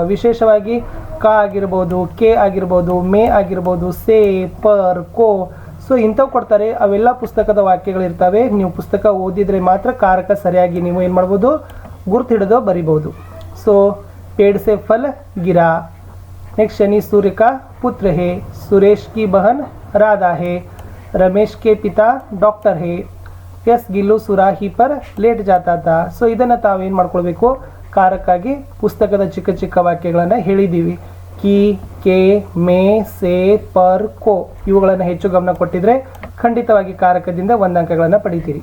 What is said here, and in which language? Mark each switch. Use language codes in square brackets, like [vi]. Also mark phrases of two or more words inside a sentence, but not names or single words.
[kn] ವಿಶೇಷವಾಗಿ ಕ ಆಗಿರ್ಬೋದು, ಕೆ ಆಗಿರ್ಬೋದು, ಮೇ ಆಗಿರ್ಬೋದು, ಸೇ, ಪರ್, ಕೋ. ಸೊ ಇಂಥವು ಕೊಡ್ತಾರೆ. ಅವೆಲ್ಲ ಪುಸ್ತಕದ ವಾಕ್ಯಗಳಿರ್ತವೆ. ನೀವು ಪುಸ್ತಕ ಓದಿದರೆ ಮಾತ್ರ ಕಾರಕ ಸರಿಯಾಗಿ ನೀವು ಏನು ಮಾಡ್ಬೋದು, ಗುರ್ತು ಹಿಡಿದು ಬರಿಬೋದು. [hi] ಸೊ पेड़ से फल गिरा. नेक्स्ट शनि सूर्य का पुत्र है, सुरेश की बहन राधा है, रमेश के पिता डॉक्टर है, एस गिल्लु सुराही पर लेट जाता ता. [kn] ಸೊ ಇದನ್ನು ತಾವೇನು ಮಾಡ್ಕೊಳ್ಬೇಕು, ಕಾರಕ್ಕಾಗಿ ಪುಸ್ತಕದ ಚಿಕ್ಕ ಚಿಕ್ಕ ವಾಕ್ಯಗಳನ್ನು ಹೇಳಿದ್ದೀವಿ. ಕಿ, ಕೆ, ಮೇ, ಸೇ, ಪರ್, ಕೋ ಇವುಗಳನ್ನು ಹೆಚ್ಚು ಗಮನ ಕೊಟ್ಟಿದ್ರೆ ಖಂಡಿತವಾಗಿ ಕಾರಕದಿಂದ 1 ಅಂಕಗಳನ್ನು ಪಡಿತೀರಿ.